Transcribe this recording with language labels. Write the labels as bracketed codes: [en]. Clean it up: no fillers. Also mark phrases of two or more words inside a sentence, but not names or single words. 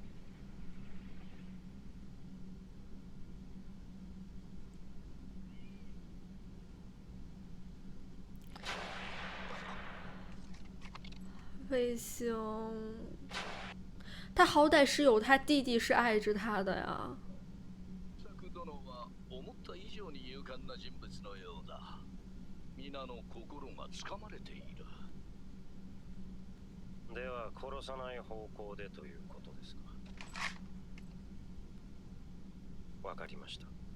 [zh] 卫星，他好歹是有他弟弟是爱着他的呀。 [ja] 殿は思った以上に勇敢な人物のようだ。皆の心がつかまれている。では殺さない方向でということですか。わかりました。